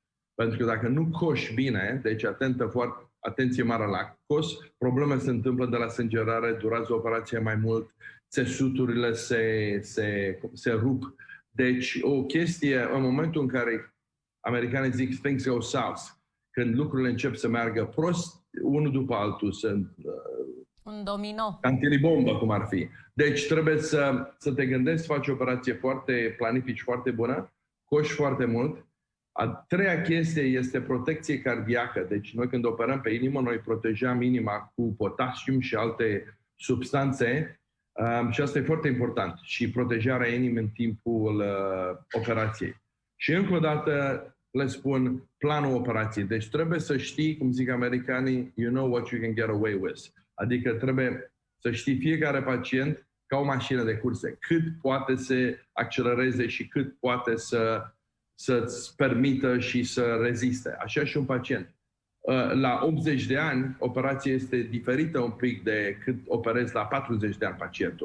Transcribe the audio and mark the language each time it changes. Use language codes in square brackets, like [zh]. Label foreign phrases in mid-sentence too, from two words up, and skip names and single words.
[ro] Pentru că dacă nu coși bine, deci atenție mare la cos, probleme se întâmplă de la sângerare, durează operația mai mult, țesuturile se rup. Deci o chestie, în momentul în care americanii zic [en] things go south, [ro] când lucrurile încep să meargă prost, unul după altul, sunt un domino. Antilibombă, cum ar fi. Deci trebuie să te gândești să faci o operație planifici foarte bună, coși foarte mult. A treia chestie este protecție cardiacă. Deci noi când operăm pe inimă, noi protejăm inima cu potasium și alte substanțe și asta e foarte important. Și protejarea inimii în timpul operației. Și încă o dată le spun planul operației. Deci trebuie să știi, cum zic americanii, [en] you know what you can get away with. [ro] Adică trebuie să știi fiecare pacient ca o mașină de curse. Cât poate să accelereze și cât poate să-ți permită și să reziste. Așa și un pacient. La 80 de ani, operația este diferită un pic de cât operezi la 40 de ani pacientul.